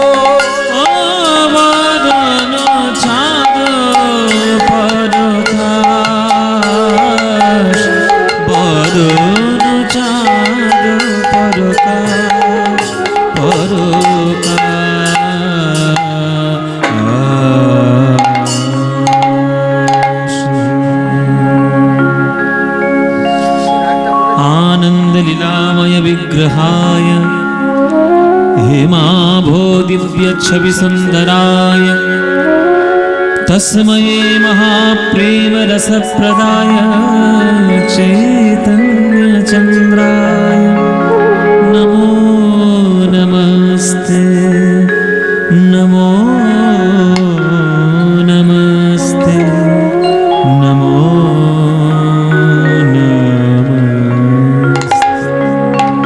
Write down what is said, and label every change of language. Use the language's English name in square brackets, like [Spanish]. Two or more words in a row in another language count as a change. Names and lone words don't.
[Bangla] ও বদন চাঁদ পরকাশ, বদন চাঁদ পরকাশ পরকাশ। [Sanskrit] आनंद लीलामय विग्रहाय हेमाभो दिव्य छवि सुंदराय तस्मै महाप्रेम रसप्रदाय चैतन्य चंद्राय नमो नमस्ते नमो नमस्ते नमो नमस्ते।